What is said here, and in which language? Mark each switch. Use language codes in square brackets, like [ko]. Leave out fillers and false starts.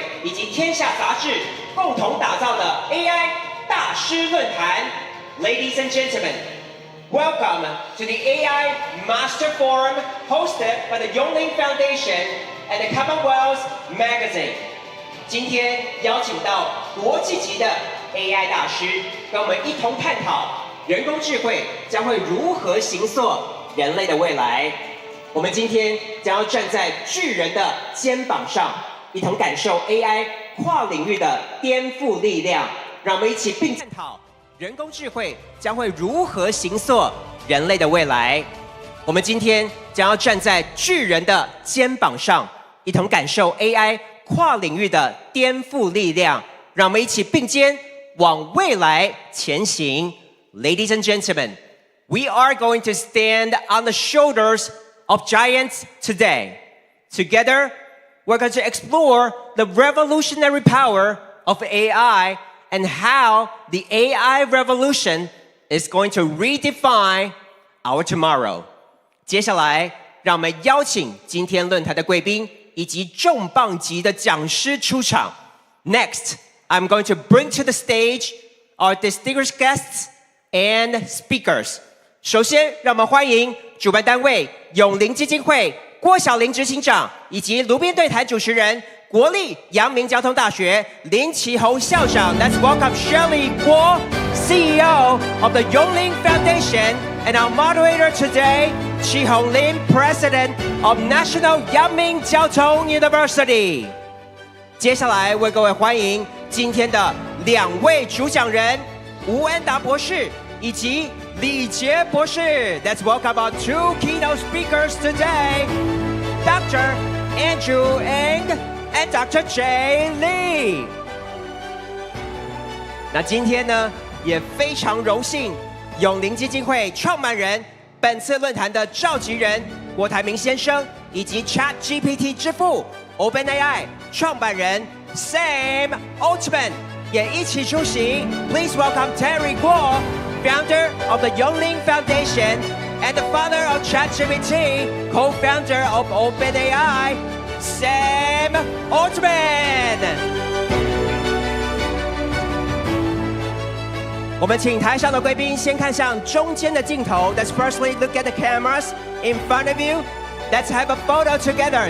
[zh] 及天下杂志共同打造的 AI 大师论坛。 [en] Ladies and gentlemen, welcome to the AI Master Forum hosted by the Yongling Foundation and the Commonwealth Magazine. [zh] 今天邀请到国际级的 AI 大师，跟我们一同探讨人工智慧将会如何形塑人类的未来。我们今天将要站在巨人的肩膀上，一同感受 AI 跨领域的颠覆力量。让我们一起并探讨人工智慧将会如何形塑人类的未来。我们今天将要站在巨人的肩膀上，一同感受 AI 跨领域的颠覆力量。让我们一起并肩往未来前行。 [en] Ladies and gentlemen, we are going to stand on the shoulders of giants today. Together, we're going to explore the revolutionary power of AI and how the AI revolution is going to redefine our tomorrow. [zh] 接下来，让我们邀请今天论坛的贵宾以及重磅级的讲师出场。 [en] Next, I'm going to bring to the stage our distinguished guests and speakers. [zh] 首先，让我们欢迎主办单位永龄基金会郭晓玲执行长以及炉边对谈主持人国立阳明交通大学林奇宏校长。 [en] Let's welcome Shirley Gold, CEO of the Yongling Foundation, and our moderator today, Chi Hong Lim, President of National Yangming [zh] 交通 [en] University. [zh] 接下来为各位欢迎今天的两位主讲人吴恩达博士以及李杰博士。 [en] Let's welcome our two keynote speakers today, Dr. Andrew Ng and Dr. Jay Lee. [zh] 那今天呢，也非常荣幸，永龄基金会创办人、本次论坛的召集人郭台铭先生，以及 ChatGPT 之父 OpenAI 创办人 Sam Altman 也一起出席。 [en] Please welcome Terry Guo, founder of the Yongling Foundation and the father of ChatGPT, co-founder of OpenAI, Sam Altman. [zh] 我们请台上的贵宾先看向中间的镜头。 [en] Let's firstly look at the cameras in front of you. Let's have a photo together.